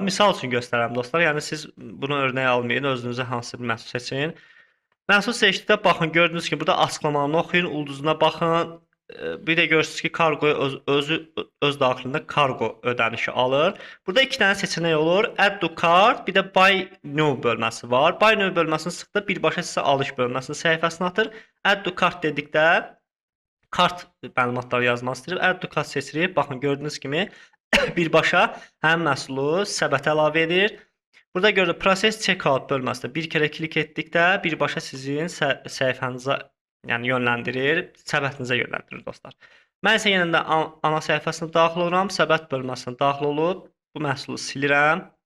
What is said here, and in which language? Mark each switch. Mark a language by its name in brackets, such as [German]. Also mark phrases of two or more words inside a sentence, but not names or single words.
[Azerbaijani] Misal üçün göstərəm dostlar. Yəni siz bunu örnək almayın, özünüzə hansısa bir məhsul seçin. Məhsul seçdikdə baxın, gördüyünüz kimi burada açıqlamanı oxuyun, ulduzuna baxın. Bir də görürsüz ki, kargo öz daxilində kargo ödənişi alır. Burada 2 dənə seçenek olur. [English] Add to cart, [Azerbaijani] bir də [English] buy new [Azerbaijani] bölməsi var. [English] Buy new [Azerbaijani] bölməsini sıxda birbaşa sizə alış bölməsinin səhifəsinə atır. [English] Add to cart [Azerbaijani] dedikdə kart məlumatları yazmaq istəyir. [English] Add to cart [Azerbaijani] seçirik. Baxın, gördüyünüz kimi birbaşa həmin məhsulu səbətə əlavə edir. Burada görülür [English] process checkout [Azerbaijani] bölməsində bir kere klik etdikdə birbaşa sizin səhifənizə yönləndirir, səbətinizə yönləndirir dostlar. Mən isə yenə də ana səhifəsinə daxil oluram, səbət bölməsinə daxil olub bu məhsulu silirəm.